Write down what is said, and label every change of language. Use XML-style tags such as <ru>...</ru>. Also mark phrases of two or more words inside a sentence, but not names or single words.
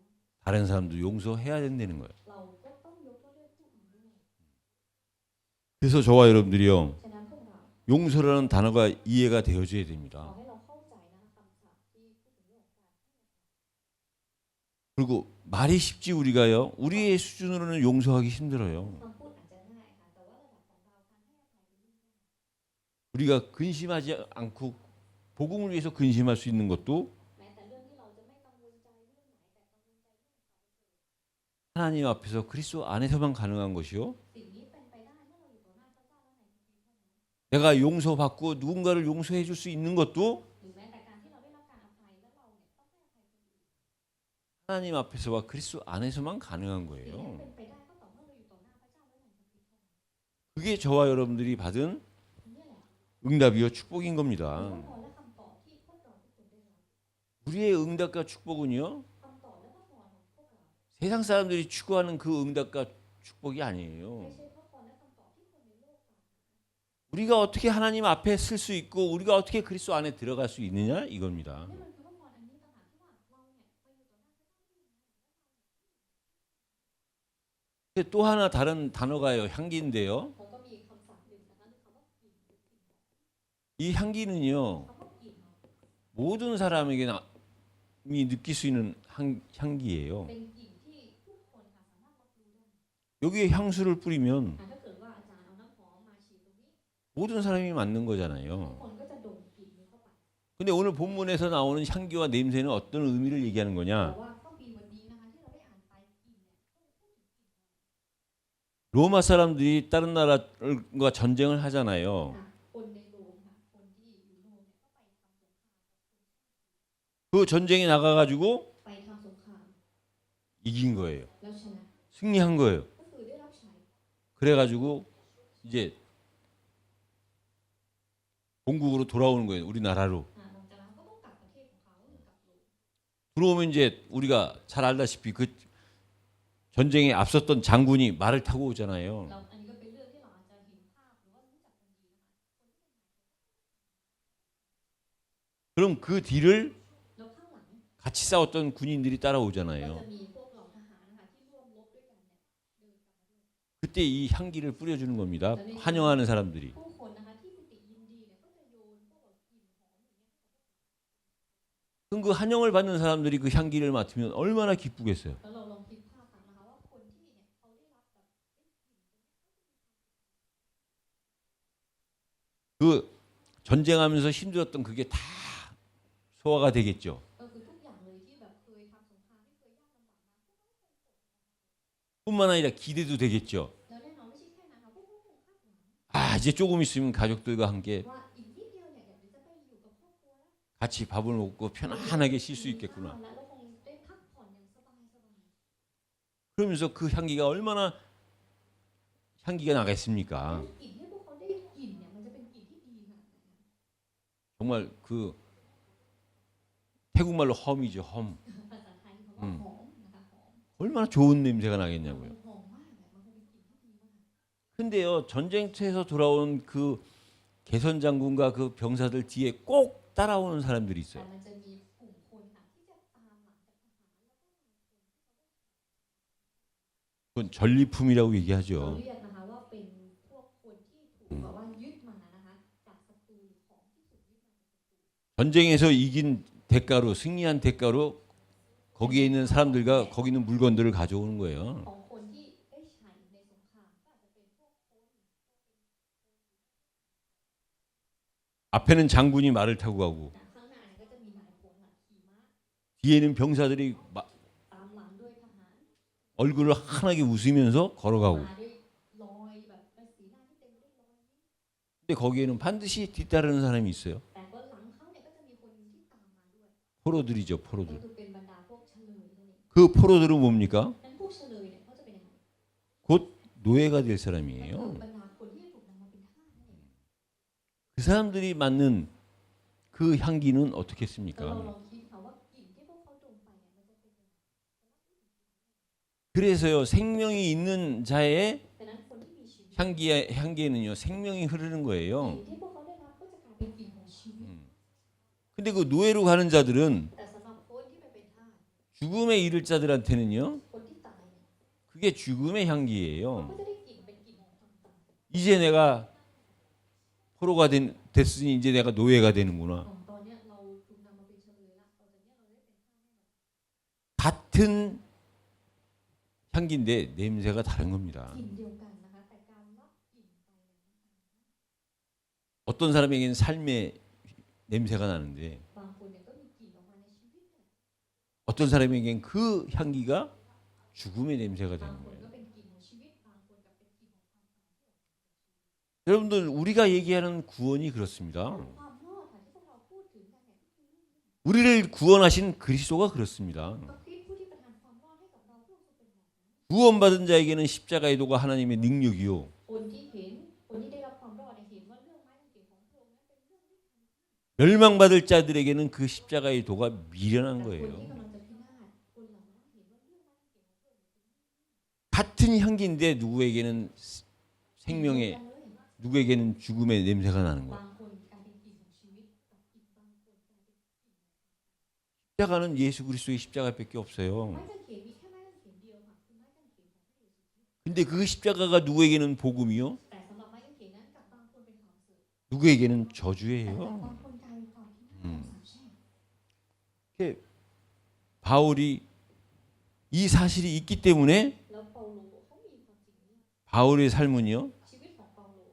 <ko>다른 사람도 용서해야 된다는 거예요.</ko> <th>เราก็ต้องยกโทษด้วยผู้อื่นด้วย</th> <ko>그래서 저와 여러분들이요.</ko> <th>ฉะนั้นพวกเรา</th> <ko>용서라는 단어가 이해가 되어져야</ko> <th>ขอ</th> <ko>됩니다.</ko> <th>ให้เราเข้าใจนะคะคำศัพท์ที่พูดถึงเรื่องของการ</th> <ko>그리고 말이 쉽지 우리가요. 우리의 수준으로는 용서하기 힘들어요.</ko> <th>คำพูดอาจจะง่ายค่ะแต่ว่าระดับของเราการให้อภัยเป็นเรื่องยาก</th> <ko>우리가 근심하지 않고 복음을 위해서 근심할 수 있는 것도</ko> <th>แม้แต่เรื่องที่เราจะไม่กังวลใจเรื่องไหนแต่กังวลใจเรื่องความ</th> <ko>하나님 앞에서 그리스도 안에서만 가능한 것이요.</ko> <th>สิ่งนี้เป็นไปได้เมื่อเราอยู่ต่อหน้าพระเจ้าและในพระคัมภีร์เท่านั้น</th> <ko>내가 용서받고 누군가를 용서해 줄 수 있는 것도</ko> <th>หรือแม้แต่การที่เราได้รับการอภัยและเราเนี่ยต้องให้อภัยคนอื่น</th> <ko>하나님 앞에서와 그리스도 안에서만 가능한</ko> <th>สิ่งนี้</th> <ko>거예요.</ko> <th>เป็นไปได้ก็ต่อเมื่อเราอยู่ต่อหน้าพระเจ้าและในพระคัมภีร์เท่านั้น</th> <ko>그게 저와 여러분들이 받은</ko> <th>นี่แหละ</th> <ko>응답이요 축복인</ko> <th>คือ</th> <ko>겁니다.</ko> <th>พรและคำตอบที่พวกเราทุกคนได้รับ</th> <ko>우리의 응답과 축복은요.</ko> <th>คำตอบและพระพรของพวกเรา</th> <ko>세상 사람들이 추구하는 그 응답과 축복이</ko> <th>ไม่</th> <ko>아니에요.</ko> <th>ใช่พระพรและคำตอบที่คนในโลกปรารถนา</th> <ko>우리가 어떻게 하나님 앞에 쓸 수 있고 우리가 어떻게 그리스도 안에 들어갈 수 있느냐 이겁니다.</ko> <th>นี่มันคือพระพรอันนี้ต่างหากที่ว่าเราเนี่ยไปอยู่ต่อหน้าพระเจ้าได้ยังไง</th> <ko>또 하나 다른 단어가요. 향기인데요.</ko> <th>เขาก็มีคำศัพท์หนึ่งนะคะคือคำว่ากลิ่นหรือกลิ่นหอม</th> <ko>이 향기는요.</ko> <th>คำว่ากลิ่น</th> <ko>모든 사람에게 느낄 수 있는 향기예요.</ko> <th>เป็นกลิ่นที่ทุกคนค่ะสามารถรับรู้ได้</th> <ko>여기에 향수를 뿌리면</ko> <th>ถ้าเกิดว่าอาจารย์เอาน้ำหอมมาฉีดตรงนี้</th> <ko>모든 사람이 맡는</ko> <th>ทุก</th> <ko>거잖아요.</ko> <th>คนก็จะดมกลิ่นนี้เข้าไป</th> <ko>근데 오늘 본문에서 나오는 향기와 냄새는 어떤 의미를 얘기하는</ko> <th>แต่</th> <ko>거냐?</ko> <th>ว่าข้อบีวันนี้นะคะที่เราได้อ่านไปกลิ่นเนี่ยต้องพูดถึงกลิ่น</th> <ko>로마 사람들이 다른 나라과 전쟁을 하잖아요.</ko> <th>ค่ะคนในโรมค่ะคนที่อยู่โรมเนี่ยก็ไปทำสงครามกับคน</th> <ko>그 전쟁에 나가가지고</ko> <th>ไปทำสงคราม</th> <ko>이긴 거예요.</ko> <th>แล้วชนะ</th> <ko>승리한 거예요.</ko> <th>ก็คือได้รับชัย</th> <ko>그래가지고 이제 본국으로 돌아오는 거예요. 우리나라로.</ko> <th>หลังจากนั้นก็ต้องกลับประเทศของเขากลับ</th> <ko>그러면 이제 우리가 잘 알다시피 그 전쟁에 앞섰던 장군이 말을 타고 오잖아요.</ko> <th>เราอันนี้ก็เป็นเรื่องที่เราอาจจะเห็นภาพหรือว่ารู้จักกันดีนะคะ</th> <ko>그럼 그 뒤를</ko> <th>แล้วข้างหลัง</th> <ko>같이 싸웠던 군인들이</ko> <th>ก็</th> <ko>따라오잖아요.</ko> <th>จะมีพวกเหล่าทหารนะคะที่ร่วมรบด้วยกันเนี่ยเดินกลับมาด้วย</th> <ko>그때 이 향기를 뿌려주는 겁니다. 환영하는 사람들이.</ko> <th>ผู้คนนะคะที่ปิติยินดีเนี่ยก็จะโยนพวกแบบกลิ่นหอมอย่างเงี้ย</th> <ko>그럼 그 환영을 받는 사람들이 그 향기를 맡으면 얼마나 기쁘겠어요.</ko> <th>แล้วเราลองคิดภาพตามนะคะว่าคนที่เนี่ยเขาได้รับแบบ</th> <ko>그 전쟁하면서 힘들었던 그게 다 소화가 되겠죠.</ko> <th>ก็คือทุกอย่างเลยที่แบบเคยทำสงครามที่เคยยากลำบากมา</th> <ko>뿐만 아니라 기대도 되겠죠.</ko> <th>แล้วแน่นอนไม่ใช่แค่นั้นค่ะพวกเขาคงคาดหวัง</th> <ko>아, 이제 조금 있으면 가족들과 함께</ko> <th>ว่าอีกนิดเดียวเนี่ยเดี๋ยวจะไปอยู่กับครอบครัวแล้ว</th> <ko>같이 밥을 먹고 편안하게 쉴 수 있겠구나.</ko> <th>แล้วเราคงได้พักผ่อนอย่างสบาย</th> <ko>그러면서 그 향기가 얼마나 향기가 ๆ 나겠습니까?</ko> <th>กลิ่นที่พวกเขาได้กลิ่นเนี่ยมันจะเป็นกลิ่นที่ดีขนาดไหนคะ</th> <ko>정말 그 태국말로 험이죠, 험.</ko> <th>ภาษาไทยคำว่าหอมนะคะหอม</th> <ko>얼마나 좋은 냄새가 나겠냐고요.</ko> <th>หอมมากเนี่ยมันคงเป็นกลิ่นที่ดีมาก</th> <ko>근데요, 전쟁터에서 돌아온 그 개선 장군과 그 병사들 뒤에 꼭 따라오는 사람들이</ko> <th>แต่</th> <ko>있어요.</ko> <th>มันจะมีกลุ่มคนค่ะที่จะตามหลังจากทหารแล้วก็</th> <ko>그건 전리품이라고</ko> <th>เรา</th> <ko>얘기하죠.</ko> <th>เรียกนะคะว่าเป็นพวกคนที่ถูกแบบว่ายึดมานะคะจากศัตรูหรือของที่ถูกยึดมา</th> <ko>전쟁에서 이긴 대가로 승리한 대가로 거기에 있는 사람들과 거기 있는 물건들을 가져오는 거예요.</ko> <th>ของคนที่ได้ใช้ในสงครามก็อาจจะเป็นพวกคน</th> <ko>앞에는 장군이 말을 타고 가고</ko> <th>ข้างหน้าเนี่ยก็จะมีนายพลน่ะขี่ม้า</th> <ko>뒤에는 병사들이</ko> <th>ตามหลังด้วยทหาร</th> <ko>얼굴을 환하게 웃으면서 걸어가고.</ko> <th>มาด้วยรอยแบบเป็นสีหน้าที่เต็มไปด้วยรอยยิ้ม</th> <ko>근데 거기에는 반드시 뒤따르는 사람이 있어요.</ko> <th>แต่ก็หลังเขาเนี่ยก็จะมีคนที่ตามมาด้วย</th> <ko>포로들이죠,</ko> <th>ก็</th> <ko>포로들.</ko> <th>คือเป็นบรรดาพวกเฉลยนั่นเอง</th> <ko>그 포로들은 뭡니까?</ko> <th>นั้นพวกเฉลยเนี่ยเขาจะเป็นยังไง</th> <ko>곧 노예가 될</ko> <th>ก็คือ</th> <ko>사람이에요.</ko> <th>บรรดาคนที่ถูกนำมาเป็นทาสนั่นเอง</th> <ko>그 사람들이 맡는 그 향기는</ko> <th>แล้วเรา</th> <ko>어떻겠습니까?</ko> <th>ลองคิดค่ะว่ากลิ่นที่พวกเขาดมไปเนี่ยมันจะเป็นยังไง</th> <ko>그래서요, 생명이 있는 자의</ko> <th>ดังนั้นคนที่มีชีวิต</th> <ko>향기에는요, 생명이 흐르는</ko> <th>กลิ่น</th> <ko>거예요.</ko> <th>ที่พวกเขาได้รับก็จะกลายเป็นกลิ่นของชีวิต</th> <ko>근데 그 노예로 가는 자들은</ko> <th>แต่สำหรับคนที่ไปเป็นทาส</th> <ko>죽음에 이를 자들한테는요,</ko> <th>คนที่ตายเนี่ย</th> <ko>그게 죽음의</ko> <th>เขา</th> <ko>향기예요.</ko> <th>ก็จะได้กลิ่นเป็นกลิ่นของความตาย</th> <ko>이제 내가 포로가 됐으니 이제 내가 노예가 되는구나.</ko> <th>ตอนเนี้ยเราถูกนำมาเป็นเฉลยละตอนเนี้ยเราได้เป็นทาสแน่นอน</th> <ko>같은 향기인데 냄새가 다른 겁니다.</ko> <th>กลิ่นเดียวกันนะคะแต่การรับกลิ่นไปเนี่ย</th> <ko>어떤 사람에게는 삶의 냄새가 나는데</ko> <th>บางคนเนี่ยก็มีกลิ่นออกมาในชีวิตเนี่ย</th> <ko>어떤 사람에게는 그 향기가 죽음의 냄새가</ko> <th>บาง</th> <ko>되는</ko> <th>คน</th> <ko>거예요.</ko> <th>ก็เป็นกลิ่นของชีวิตบางคนกับเป็นกลิ่นของความตาย</th> <ko>여러분들 우리가 얘기하는 구원이 그렇습니다.</ko> <th>ความรอดค่ะที่พวกเราพูดถึงกันเนี่ยก็คือ</th> <ko>우리를 구원하신 그리스도가 그렇습니다.</ko> <th>พระคริสต์ผู้ที่ประทานความรอดให้กับเราพวกเราเป็นแบบนั้น</th> <ko>구원받은 자에게는 십자가의 도가 하나님의 능력이요.</ko> <th>คนที่เห็นคนที่ได้รับความรอดเนี่ยเห็นว่าเรื่องไม้กางเขนของพระองค์นั้นเป็นเรื่องที่ทำ</th> <ko>멸망받을 자들에게는 그 십자가의 도가 미련한</ko> <th>แต่คนที่</th> <ko>거예요.</ko> <th>กำลังจะพินาศคนเหล่านั้นเห็นว่าเรื่องไม้กางเขนของพระองค์</th> <ko>같은 향기인데 누구에게는 생명의, 누구에게는 죽음의 냄새가 나는 거예요.</ko> <th>บางคนกลายเป็นกลิ่นของชีวิตกับอีกบางคนกลายเป็นกลิ่นของ</th> <ko>십자가는 예수 그리스도의 십자가밖에 없어요.</ko> <th>ไม้กางเขนมีแค่ไม้กางเขนเดียวค่ะคือไม้กางเขนของพระเยซูคริสต์</th> <ko>근데 그 십자가가 누구에게는 복음이요?</ko> <th>แต่สำหรับไม้กางเขนนั้นกับบางคนเป็นความสุข</th> <ko>누구에게는</ko> <th>แต่กับ</th> <ko>저주예요.</ko> <th>บางคนกลายเป็นความพินาศสาปแช่ง</th> <ko>이렇게 바울이 이 사실이 있기 때문에</ko> <th>แล้วเปาโลเขามีความจริงนี้</th> <ko>바울의 삶은요,</ko> <th>ชีวิตของเปาโล</th>